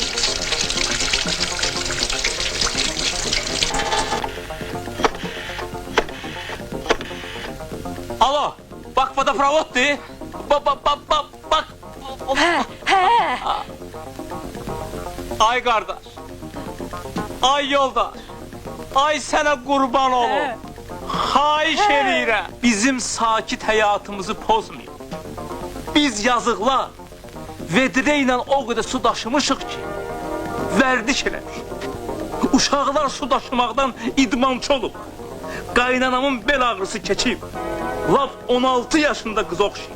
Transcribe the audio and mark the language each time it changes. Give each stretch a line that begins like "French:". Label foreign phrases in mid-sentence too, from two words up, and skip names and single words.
Azerbaijani: Alo.
Turkish: Bak fotoğrafı de. Bak.
Azerbaijani: He.
Turkish: Ay kardeş. Ay yoldaş. Ay sana kurban olun.
Azerbaijani: Xahiş eləyirəm. Bizim sakit həyatımızı pozmayın. Biz yazıqlar vedrə ilə o qədər su daşımışıq ki, vərdiş eləmişik. Uşaqlar su daşımaqdan idmançı olub. Qaynanamın bel ağrısı keçib. Lap 16 yaşında qız oxşayıb.